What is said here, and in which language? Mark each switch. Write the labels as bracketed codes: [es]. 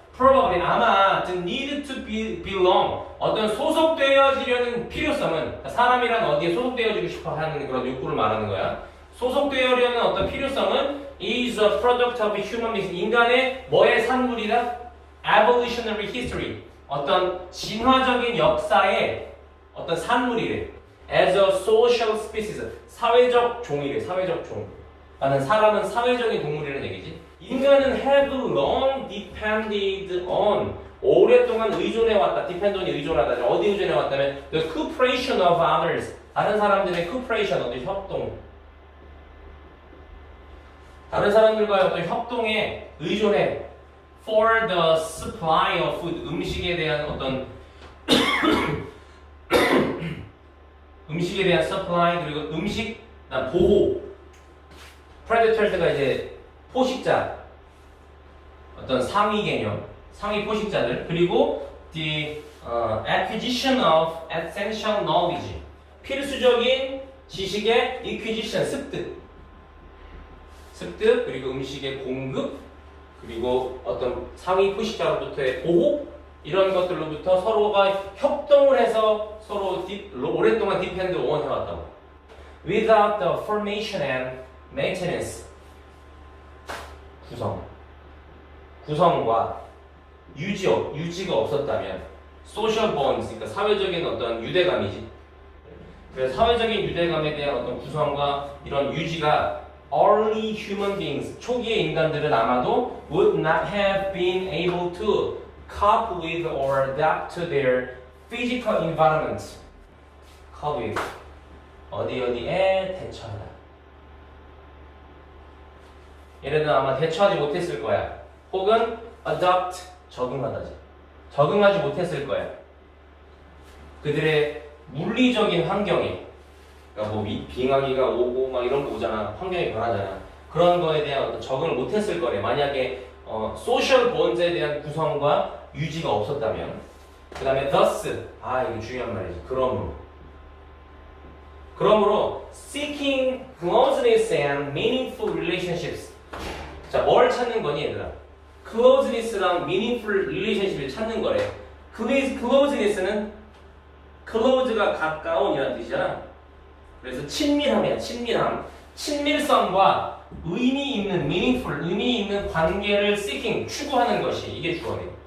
[en] Probably [ko] 아마 [en] the need to belong [ko] 어떤 소속되어지려는 필요성은 사람이란 어디에 소속되어지고 싶어 하는 그런 욕구를 말하는 거야. 소속되어려는 어떤 필요성은 [en] is a product of human beings [ko] 인간의 뭐의 산물이다? [en] Evolutionary history [ko] 어떤 진화적인 역사의 어떤 산물이래. [en] As a social species [ko] 사회적 종이래. 사회적 종. 나는 사람은 사회적인 동물이라는 얘기지. 인간은 [en] have long depended on [ko] 오랫동안 의존해왔다. depend on이 의존하다. 어디 의존해왔다면 [en] the cooperation of others [ko] 다른 사람들의 cooperation 어떤 협동 다른 사람들과의 어떤 협동에 의존해 [en] for the supply of food [ko] 음식에 대한 어떤 음식에 대한 supply 그리고 음식 보호 predators가 이제 포식자 어떤 상위 개념 상위 포식자들 그리고 [en] the acquisition of essential knowledge. [ko] 필수적인 지식의 acquisition, 습득, 그리고 음식의 공급, 그리고 어떤 상위 포식자로부터의 보호, 이런 것들로부터 서로가 협동을 해서 서로 오랫동안 디펜드 온 해왔다고. [en] Without the formation and maintenance, [ko] 구성과 유지가 없었다면, [en] social bonds, [ko] 그러니까 사회적인 어떤 유대감이지. 그래서 사회적인 유대감에 대한 어떤 구성과 이런 유지가 early human beings, 초기의 인간들은 아마도 [en] would not have been able to cope with or adapt to their physical environment. cope with, [ko] 어디에 대처하다. 얘네들은 아마 대처하지 못했을 거야. 혹은 adapt, 적응하지 못했을 거야. 그들의 물리적인 환경에, 그러니까 뭐 빙하기가 오고 막 이런 거 오잖아. 환경이 변하잖아. 그런 거에 대한 어떤 적응을 못했을 거래. 만약에 소셜 본즈에 대한 구성과 유지가 없었다면. 그 다음에 thus, 이게 중요한 말이지. 그러므로 [en] seeking closeness and meaningful relationships. [ko] 자, 뭘 찾는 거니 얘들아? closeness랑 [en] meaningful relationship [ko] 을 찾는 거래. closeness는 close가 가까운이라는 뜻이잖아. 그래서 친밀함이야. 친밀성과 의미 있는 meaningful, 의미 있는 관계를 seeking, 추구하는 것이 이게 주어네.